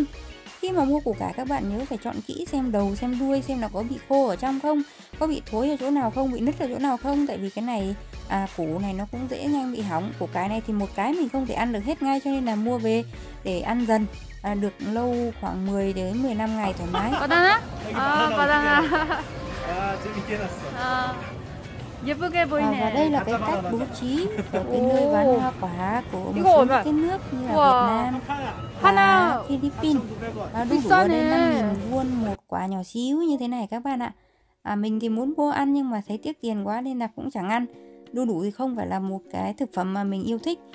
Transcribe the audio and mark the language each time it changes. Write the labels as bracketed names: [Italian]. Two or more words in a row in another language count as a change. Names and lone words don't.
[Vietnamese] Khi mà mua củ cải các bạn nhớ phải chọn kỹ xem đầu xem đuôi, xem là có bị khô ở trong không, có bị thối ở chỗ nào không, bị nứt ở chỗ nào không, tại vì cái này củ này nó cũng dễ nhanh bị hỏng. Củ cải này thì một cái mình không thể ăn được hết ngay, cho nên là mua về để ăn dần, được lâu khoảng 10 đến 15 ngày thoải mái. [Korean] 바나나? 바나나. 예쁘게 보이네. [Vietnamese] Và đây là cái cách bố trí của cái nơi bán hoa quả của một số cái nước như là Việt Nam và Philippines. Đu đủ ở đây 5.000 won một quả nhỏ xíu như thế này các bạn ạ. Mình thì muốn mua ăn nhưng mà thấy tiếc tiền quá nên là cũng chẳng ăn. Đu đủ thì không phải là một cái thực phẩm mà mình yêu thích.